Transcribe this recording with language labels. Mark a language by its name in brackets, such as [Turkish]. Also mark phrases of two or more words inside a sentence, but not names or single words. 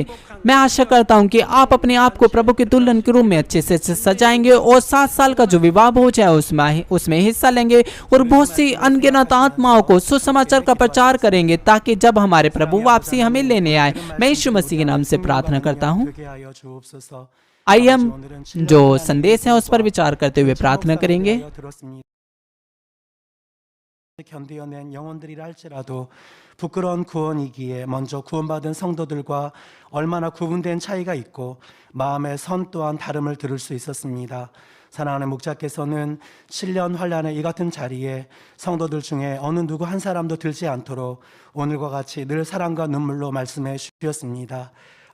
[Hindi] मैं आशा करता हूं कि आप अपने आप को प्रभु के दुल्हन के रूप में अच्छे से सजाएंगे और 7 साल का जो विवाह भोज है उसमें हिस्सा लेंगे और बहुत सी अनगिनत आत्माओं को सुसमाचार का प्रचार करेंगे, ताकि जब हमारे प्रभु वापसी हमें लेने आए। मैं यीशु मसीह के नाम से प्रार्थना करता हूँ। आइए हम जो संदेश है उस पर विचार करते हुए प्रार्थना करेंगे। [Korean] 견디어낸 영혼들이라 할지라도 부끄러운 구원이기에 먼저 구원받은 성도들과 얼마나 구분된 차이가 있고 마음의 선 또한 다름을 들을 수 있었습니다. 사랑하는 목자께서는 7년 환란의 이 같은 자리에 성도들 중에 어느 누구 한 사람도 들지 않도록 오늘과 같이 늘 사랑과 눈물로 말씀해 주셨습니다.